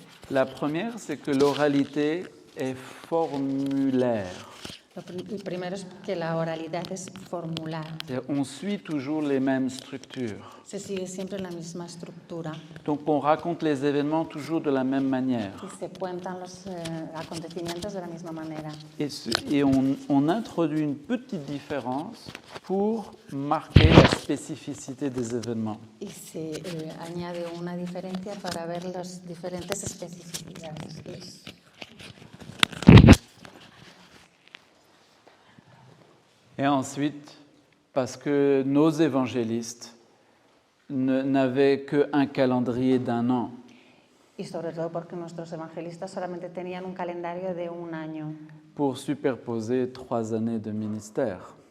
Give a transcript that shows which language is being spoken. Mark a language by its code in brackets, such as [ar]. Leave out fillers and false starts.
[fr] La première, c'est que l'oralité est formulaire. [es] El primero es que la oralidad es formular. [fr] On suit toujours les mêmes structures. [es] Se sigue siempre la misma estructura [fr] Donc on raconte les événements toujours de la même manière. [es] y se cuentan los acontecimientos de la misma manera. [fr] Et on introduit une petite différence pour marquer la spécificité des événements. [es] Y se añade una diferencia para ver las diferentes especificidades. [fr] Et ensuite, parce que nos évangélistes n'avaient qu'un calendrier d'1 an. [es] Y sobre todo porque nuestros evangelistas solamente tenían un calendario de un año [fr] Pour superposer 3 années de ministère.